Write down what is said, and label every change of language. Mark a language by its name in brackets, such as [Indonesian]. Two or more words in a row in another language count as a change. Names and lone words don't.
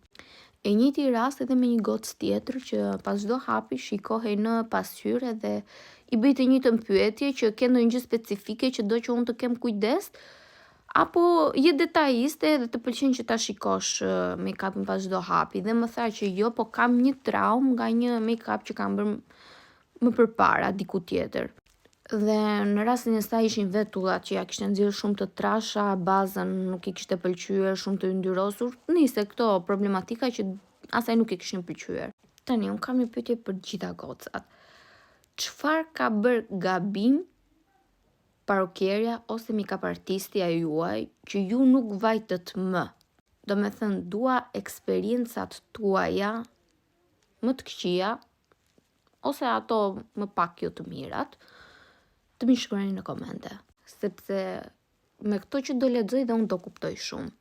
[Albanian] E njëjti rast edhe me një gocë tjetër që pas çdo hapi shikohej në pasqyrë dhe i bëj të njëjtën pyetje që ke ndonjë gjë specifike që do që unë të kem kujdes, apo je detajiste dhe të pëlqen që ta shikosh make-upin pas çdo hapi, dhe më tha që jo, po kam një traumë nga një make-up që kam bërë më përpara diku tjetër. Dhe në rastin e saj ishin vetullat që ja kishte nxjerrë shumë të trasha, bazën nuk i kishte pëlqyer, shumë të yndyrosur, niste këto problematika që asaj nuk i kishin pëlqyer. Tani unë kam një pyetje për gjitha gocat. Çfarë ka bërë gabim parukierja ose make-up artistja juaj që ju nuk vajtët më? Do me thënë, dua eksperiencat tuaja më të këqija ose ato më pak jo të mirat, të më shkruani në komente, sepse me këto që do lexoj dhe unë do kuptoj shumë.